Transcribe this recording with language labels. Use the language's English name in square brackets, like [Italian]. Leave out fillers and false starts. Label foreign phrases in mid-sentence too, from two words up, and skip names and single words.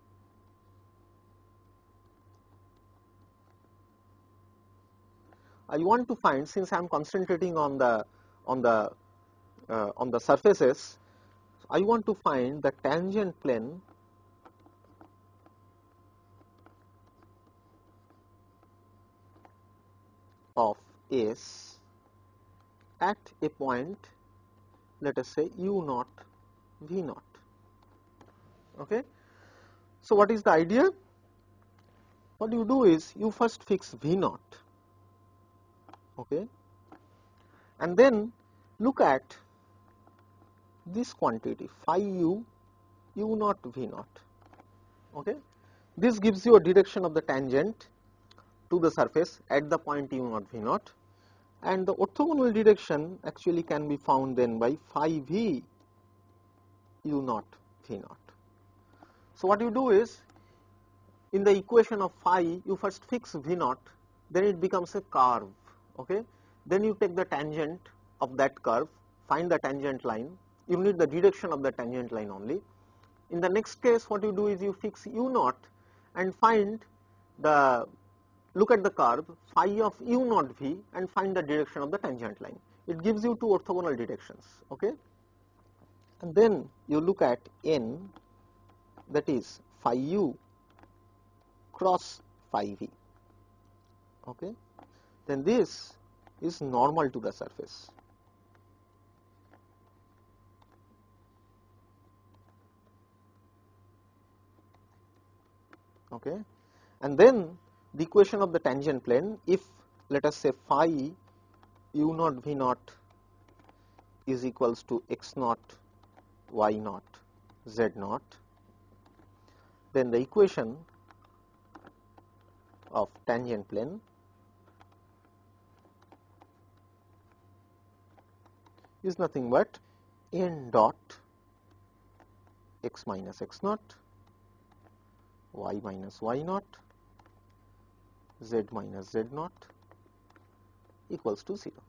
[English] I want to find, since I am concentrating on the surfaces, I want to find the tangent plane of S at a point, let us say u0, v0. Okay. So what is the idea? What you do is you first fix v0, okay, and then look at this quantity phi u, u0, v0. Okay. This gives you a direction of the tangent to the surface at the point u0, v0, and the orthogonal direction actually can be found then by phi v u0, v0. So what you do is, in the equation of phi, you first fix v0, then it becomes a curve, okay. Then you take the tangent of that curve, find the tangent line. You need the direction of the tangent line only. In the next case, what you do is you fix u0 and find the, look at the curve phi of u0 v and find the direction of the tangent line. It gives you two orthogonal directions, okay. And then you look at n, that is phi u cross phi v, okay. then this is normal to the surface. Okay, and then the equation of the tangent plane, if let us say phi u naught v naught is equals to x naught y naught z naught, then the equation of tangent plane is nothing but n dot x minus x naught, y minus y naught, z minus z naught equals to 0.